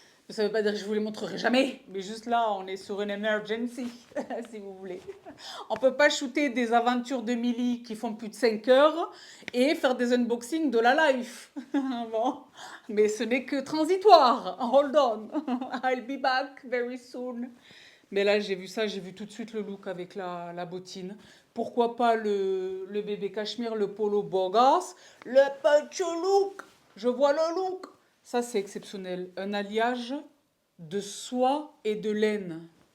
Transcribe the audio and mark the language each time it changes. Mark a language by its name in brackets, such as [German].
[French] Ça ne veut pas dire que je vous les montrerai jamais, mais juste là, on est sur une emergency, si vous voulez. On ne peut pas shooter des aventures de Millie qui font plus de 5 heures et faire des unboxings de la life. Bon, mais ce n'est que transitoire. [English] Hold on, I'll be back very soon. [French] Mais là, j'ai vu ça, j'ai vu tout de suite le look avec la bottine. Pourquoi pas le bébé cachemire, le polo Borgas, le poncho look. Je vois le look. Ça, c'est exceptionnel. Un alliage de soie et de laine.